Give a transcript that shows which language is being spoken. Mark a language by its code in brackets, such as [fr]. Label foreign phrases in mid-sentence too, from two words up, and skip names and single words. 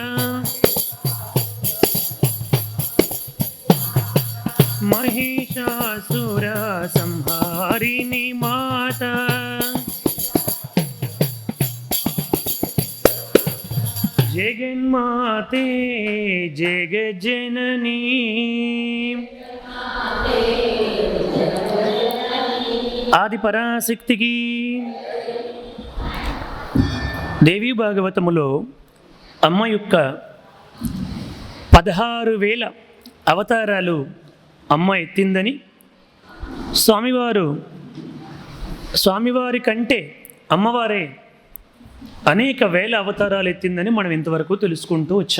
[hi] महिषासुर संहारिणी माता, जगन्माते जगज्जननी, आदि पराशक्ति की। [te] దేవీ భాగవతములో అమ్మ యొక్క 16,000 అవతారాలు అమ్మ ఎత్తిందని, స్వామివారి కంటే అమ్మవారే అనేక వేల అవతారాలు ఎత్తిందని మనం ఇంతవరకు తెలుసుకుంటూ వచ్చాం.